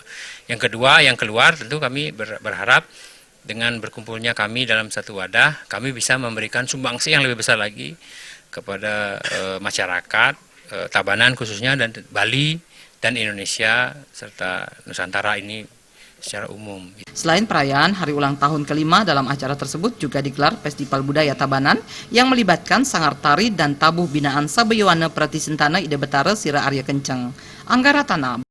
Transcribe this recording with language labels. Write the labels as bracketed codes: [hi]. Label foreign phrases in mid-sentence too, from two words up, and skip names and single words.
[id] Yang kedua, yang keluar tentu kami berharap dengan berkumpulnya kami dalam satu wadah, kami bisa memberikan sumbangsih yang lebih besar lagi kepada masyarakat Tabanan khususnya dan Bali dan Indonesia serta Nusantara ini secara umum. Selain perayaan hari ulang tahun ke-5, dalam acara tersebut juga digelar Festival Budaya Tabanan yang melibatkan sanggar tari dan tabuh binaan Sabayowana Prati Sentana Ida Betara Sira Arya Kencang. Anggara Tanah.